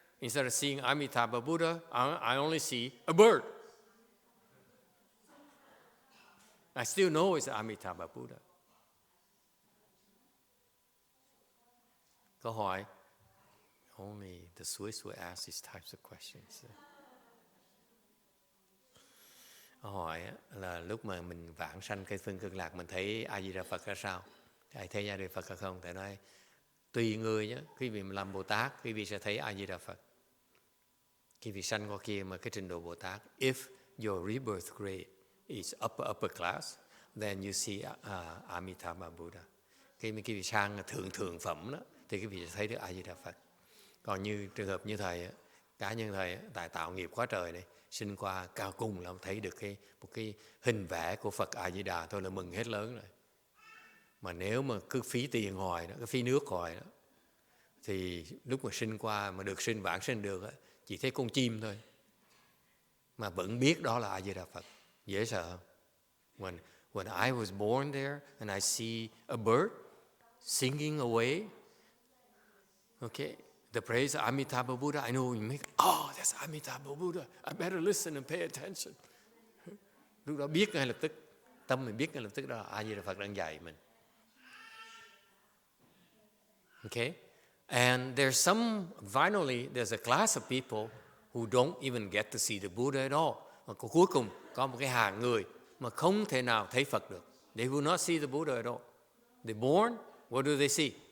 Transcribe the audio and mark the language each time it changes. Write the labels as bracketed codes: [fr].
[en] Instead of seeing Amitabha Buddha, I only see a bird. I still know it's Amitabha Buddha. [vi] Câu hỏi, [en] only the Swiss will ask these types of questions. [vi] Câu hỏi là lúc mà mình vãng sanh cây phương cực lạc, mình thấy A Di Đà Phật ra sao? Thầy thấy A Di Đà Phật hay không? Thầy nói tùy người nhé. Quý vị mà làm Bồ Tát, quý vị sẽ thấy A Di Đà Phật. Quý vị sanh qua kia mà cái trình độ Bồ Tát, [en] if your rebirth grade is upper class, then you see Amitabha Buddha. [vi] Khi mà quý vị sang thượng phẩm đó, thì quý vị sẽ thấy được A Di Đà Phật. Còn như trường hợp như thầy, cá nhân thầy tại tạo nghiệp quá trời này, sinh qua cao cung là thấy được một cái hình vẽ của Phật A Di Đà thôi là mừng hết lớn rồi. Mà nếu mà cứ phí tiền hoài đó, cứ phí nước hoài đó, thì lúc mà sinh qua mà được sinh vãng sinh được đó, chỉ thấy con chim thôi mà vẫn biết đó là A Di Đà Phật. Dễ sợ không? [en] When I was born there and I see a bird singing away, okay, the praise of Amitabha Buddha, I know you make, oh, that's Amitabha Buddha. I better listen and pay attention. [vi] Lúc đó biết ngay lập tức, tâm mình biết ngay lập tức đó A Di Đà Phật đang dạy mình. [en] Okay? And finally, there's a class of people who don't even get to see the Buddha at all. [vi] Mà cuối cùng có một cái hàng người mà không thể nào thấy Phật được. [en] They will not see the Buddha at all. They're born, what do they see?